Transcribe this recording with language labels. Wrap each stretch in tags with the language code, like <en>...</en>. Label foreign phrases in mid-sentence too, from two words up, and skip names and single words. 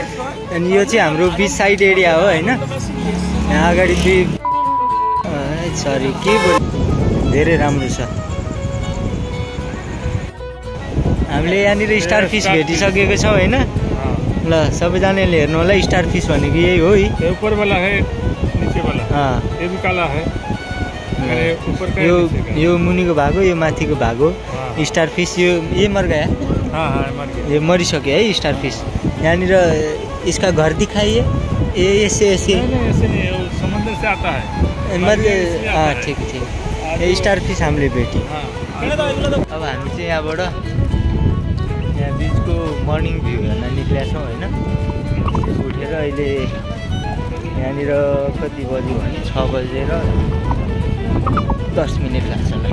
<ne>अनि यो चाहिँ हाम्रो</ne> <en>beach side area</en> <ne>हो होइन। यहाँ अगाडि सरी के धेरै राम्रो छ। हामीले यहाँनिर स्टार फिस भेटिसकेको छौँ होइन। ल सबैजनाले हेर्नु होला, स्टार फिस भनेको यही हो।</ne> <hi>ऊपर वाला है, नीचे वाला ये भी काला है।</hi> <ne>यो मुनिको भाग हो, यो माथिको भाग हो।</ne> <hi>स्टार फिस ये मर गया।</hi> <ne>ये मरिसक्यो है स्टार फिस।</ne> <hi>यहाँनिर इसका घर दिखाइए। ये ऐसे समुद्र से आता है मतलब। हाँ ठिक ठिक।</hi> <ne>ये स्टार फिस हामीले भेट्यौँ। अब हामी चाहिँ यहाँबाट यहाँ बिचको</ne> <en>morning view</en> <ne>हेर्न निक्लेका छौँ होइन। उठेर अहिले यहाँनिर कति बज्यो भने 6:10 लाग्छ होला।</ne>